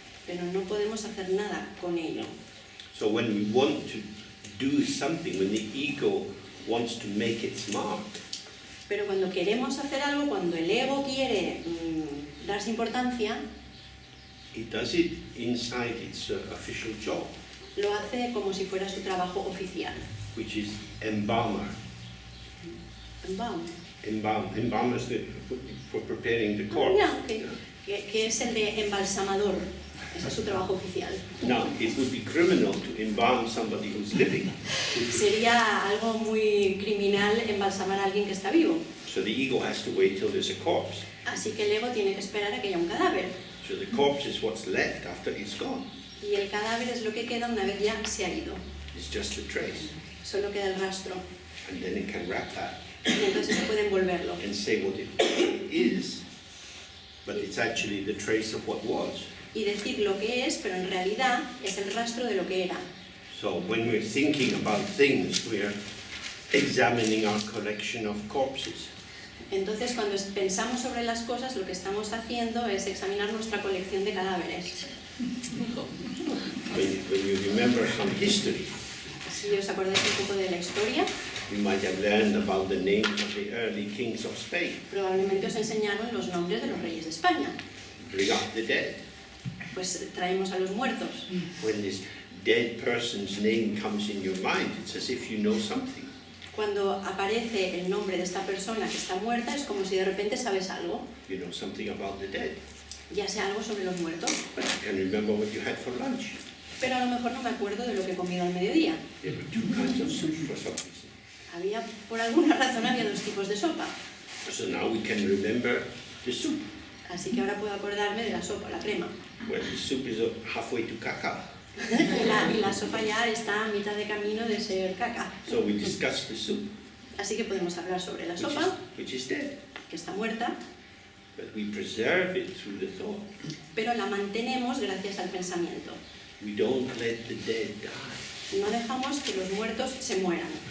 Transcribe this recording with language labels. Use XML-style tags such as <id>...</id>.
<es>Pero no podemos hacer nada con ello.</es> <en>So when we want to do something, when the ego wants to make its mark,</en> <es>Pero cuando queremos hacer algo, cuando el ego quiere darse importancia,</es> <en>it does it inside its official job,</en> <es>lo hace como si fuera su trabajo oficial.</es> <en>which is embalmer. Embalm. Embalmer is for preparing the corpse.</en> <es>Ya, que es el de embalsamador. Ese es su trabajo oficial.</es> <en>Now, it would be criminal to embalm somebody who's living.</en> <es>Sería algo muy criminal embalsamar a alguien que está vivo.</es> <en>So the ego has to wait till there's a corpse.</en> <es>Así que el ego tiene que esperar a que haya un cadáver.</es> <en>So the corpse is what's left after it's gone.</en> <es>Y el cadáver es lo que queda una vez ya se ha ido.</es> <en>It's just a trace.</en> <es>Solo queda el rastro.</es> <en>And then it can wrap that</en> <es>Y entonces se puede envolverlo.</es> <en>and say what it is, but it's actually the trace of what was.</en> <es>Y decir lo que es, pero en realidad es el rastro de lo que era.</es> <en>So when we're thinking about things, we're examining our collection of corpses.</en> <es>Entonces, cuando pensamos sobre las cosas, lo que estamos haciendo es examinar nuestra colección de cadáveres.</es> <en>When you remember some history,</en> <es>Si os acordáis un poco de la historia,</es> <en>you might have learned about the names of the early kings of Spain.</en> <es>probablemente os enseñaron los nombres de los reyes de España.</es> <en>Bring up the dead.</en> <es>Pues traemos a los muertos.</es> <en>When this dead person's name comes in your mind, it's as if you know something.</en> <es>Cuando aparece el nombre de esta persona que está muerta, es como si de repente sabes algo,</es> <en>You know something about the dead.</en> <es>ya sé algo sobre los muertos,</es> <en>But you can remember what you had for lunch.</en> <es>pero a lo mejor no me acuerdo de lo que he comido al mediodía.</es> <en>There were two kinds of soup for some reason.</en> <es>Por alguna razón había dos tipos de sopa,</es> <en>So now we can remember the soup.</en> <es>así que ahora puedo acordarme de la sopa, la crema.</es> <en>Well, the soup is halfway to caca.</en> <es>Y la sopa ya está a mitad de camino de ser caca.</es> <en>So we discuss the soup,</en> <es>Así que podemos hablar sobre la sopa,</es> <en>which is dead.</en> <es>que está muerta,</es> <en>But we preserve it through the thought.</en> <es>pero la mantenemos gracias al pensamiento.</es> <en>We don't let the dead die.</en> <es>No dejamos que los muertos se mueran,</es>